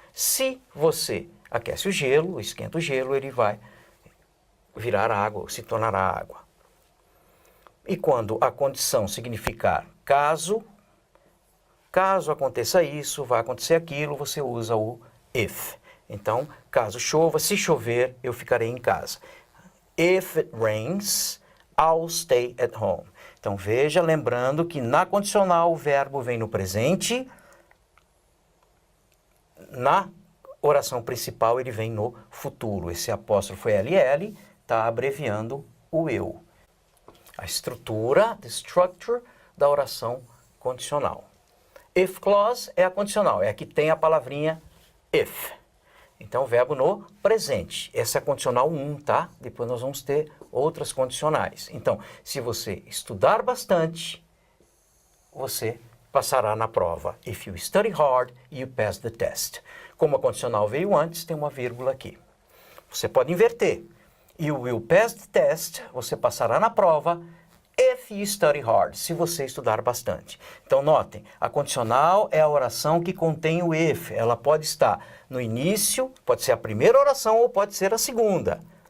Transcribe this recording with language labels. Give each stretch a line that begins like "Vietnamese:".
Portuguese: Se você aquece o gelo, esquenta o gelo, ele vai virar água, se tornará água. E quando a condição significar caso aconteça isso, vai acontecer aquilo, você usa o if. Então, caso chova, se chover, eu ficarei em casa.
English: If it rains, I'll stay at home.
Portuguese: Então, veja, lembrando que na condicional o verbo vem no presente, na oração principal ele vem no futuro. Esse apóstrofo LL está abreviando o eu. A estrutura,
English: the structure
Portuguese: da oração condicional. If clause é a condicional, é a que tem a palavrinha if. Então, o verbo no presente. Essa é a condicional 1, tá? Depois nós vamos ter outras condicionais. Então, se você estudar bastante, você passará na prova.
English: If you study hard, you pass the test.
Portuguese: Como a condicional veio antes, tem uma vírgula aqui. Você pode inverter.
English: You will pass the test,
Portuguese: você passará na prova,
English: if you study hard,
Portuguese: se você estudar bastante. Então, notem, a condicional é a oração que contém o if. Ela pode estar no início, pode ser a primeira oração ou pode ser a segunda.